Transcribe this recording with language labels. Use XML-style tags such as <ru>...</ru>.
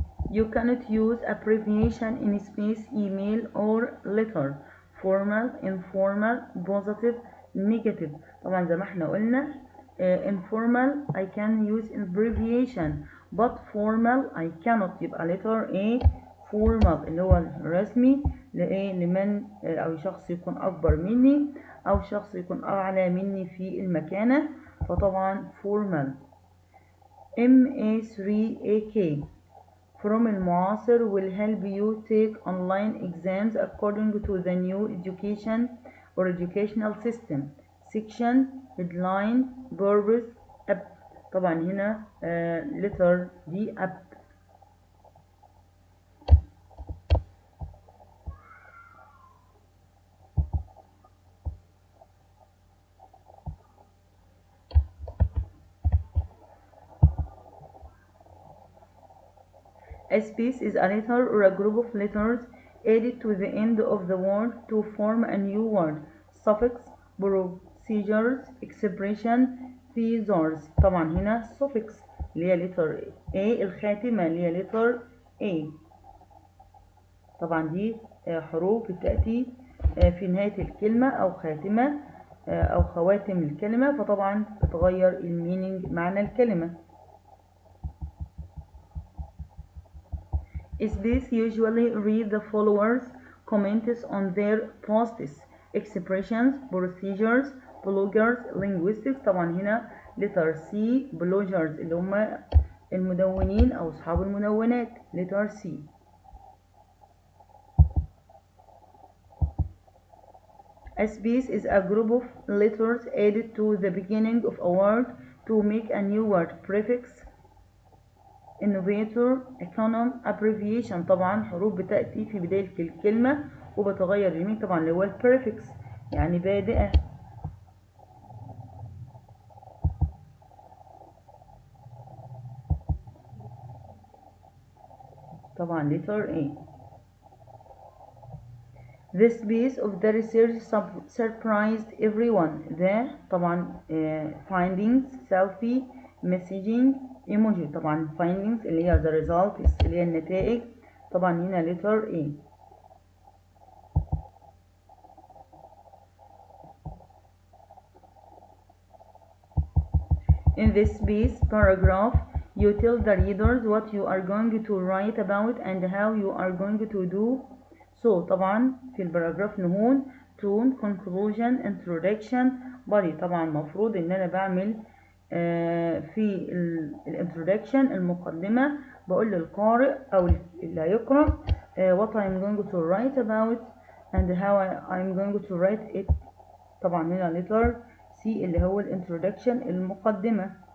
<en>You cannot use abbreviation in space, email or letter. Formal, informal, positive, negative.</en> <ar>طبعا زي ما احنا قلنا</ar> <en>informal I can use abbreviation but formal I cannot.</en> <ar>يبقى letter A formal اللي هو الرسمي لمن أو شخص يكون أكبر مني أو شخص يكون أعلى مني في المكانة، فطبعا formal.</ar> <en>MA3AK from المعاصر will help you take online exams according to the new education or educational system. Section, headline, purpose, app.</en> <ar>طبعا هنا</ar> <en>letter D app. A space is a letter or a group of letters added to the end of the word to form a new word. Suffix, procedures, expression, thesaurus.</en> <ar>طبعا هنا suffix اللي هي letter A الخاتمة اللي هي letter A. طبعا دي حروف بتأتي في نهاية الكلمة أو خاتمة أو خواتم الكلمة، فطبعا بتغير المينينج معنى الكلمة.</ar> <en>Space usually read the followers' comments on their posts, expressions, procedures, bloggers, linguistics.</en> <ar>طبعا هنا letter C bloggers اللي هم المدونين أو أصحاب المدونات letter C.</ar> <en>A space is a group of letters added to the beginning of a word to make a new word. Prefix, innovator, econom, abbreviation.</en> <ar>طبعا حروف بتأتي في بداية الكلمة وبتغير المينينج طبعا اللي هو البريفكس يعني بادئة. طبعا letter A.</ar> <en>The space of the research surprised everyone. The</en> <ar>طبعا</ar> <en>findings, selfie, messaging, emoji.</en> <ar>طبعا findings اللي هي</ar> <en>the results</en> <ar>اللي هي النتائج، طبعا هنا letter A.</ar> <en>In this space paragraph you tell the readers what you are going to write about and how you are going to do so.</en> <ar>طبعا في الباراجراف نهون</ar> <en>tone, conclusion, introduction, body.</en> <ar>طبعا المفروض ان انا بعمل في الانترودكشن المقدمة بقول للقارئ او اللي هيقرأ</ar> <en>what I'm going to write about and how I'm going to write it.</en> <ar>طبعا هنا letter C اللي هو الانترودكشن المقدمة.</ar>